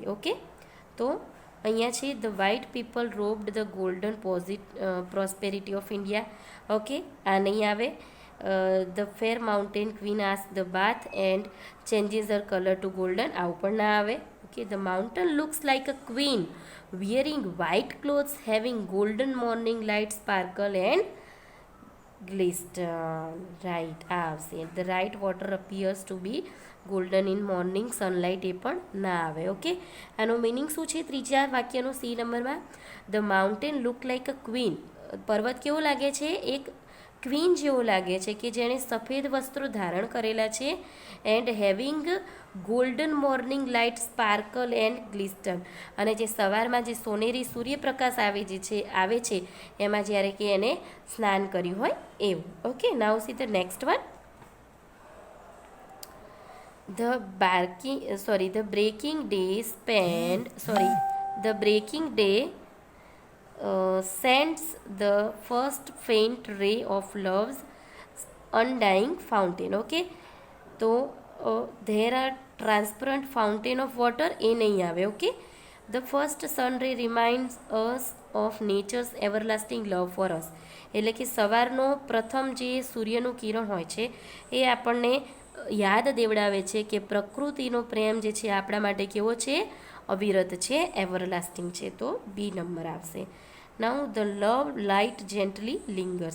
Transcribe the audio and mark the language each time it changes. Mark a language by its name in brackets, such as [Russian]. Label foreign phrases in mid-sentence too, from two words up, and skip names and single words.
[English] ઓકે, [Gujarati] તો અહીંયા છે [English] the white people robbed the golden prosperity of India. [Gujarati] ઓકે, આ નહીં આવે. [English] the fair mountain queen has the bath and changes her colour to golden [Gujarati] આવું પણ ના આવે. [English] okay, the mountain looks like a queen wearing white clothes having golden morning light sparkle and glisten. Right, [Gujarati] આ આવશે. [English] The right water appears to be golden in morning sunlight [Gujarati] એ પણ ના આવે. ઓકે, આનો મિનિંગ શું છે? ત્રીજા વાક્યનો સી નંબરમાં [English] the mountain look like a queen. [Gujarati] પર્વત કેવો લાગે છે? એક ક્વીન જેવો લાગે છે કે જેણે સફેદ વસ્ત્રો ધારણ કરેલા છે. [English] and having golden morning light sparkle and glisten [Gujarati] અને જે સવારમાં જે સોનેરી સૂર્યપ્રકાશ આવે છે એમાં જ્યારે કે એને સ્નાન કર્યું હોય એવું. [English] okay, now see the next one. The breaking day sends the first faint ray of love's undying fountain. Okay, તો there are transparent fountain of water [Gujarati] એ નહીં આવે. [English] ઓકે, the first sun ray reminds us of nature's everlasting love for us. [Gujarati] એટલે કે સવારનો પ્રથમ જે સૂર્યનું કિરણ હોય છે એ આપણને યાદ દેવડાવે છે કે પ્રકૃતિનો પ્રેમ જે છે આપણા માટે કેવો છે? અવિરત છે, એવરલાસ્ટિંગ છે. તો બી નંબર આવશે. [English] now the love light gently lingers.